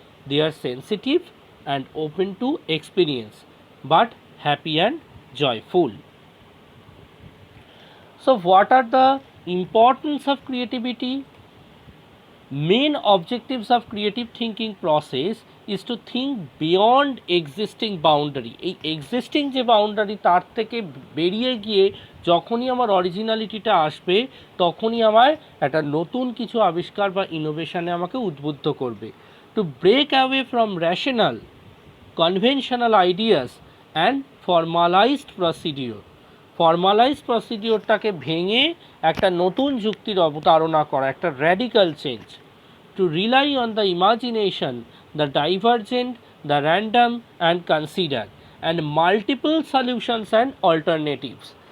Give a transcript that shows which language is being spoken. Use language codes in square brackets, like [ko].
[en] They are sensitive and open to experience, but happy and joyful. So what are the importance of creativity? Main objectives of creative thinking process is to think beyond existing boundary. [bn] এই existing যে boundary, তার থেকে বেরিয়ে গিয়ে যখনই আমার অরিজিনালিটিটা আসবে, তখনই আমার একটা নতুন কিছু আবিষ্কার বা ইনোভেশনে আমাকে উদ্বুদ্ধ করবে। [en] To break away from rational, conventional ideas and formalized procedure. [bn] Formalise প্রসিডিওরটাকে ভেঙে একটা নতুন যুক্তির অবতারণা করা, একটা radical change. [en] To rely on the imagination, the divergent, the random and consider and multiple solutions and alternatives.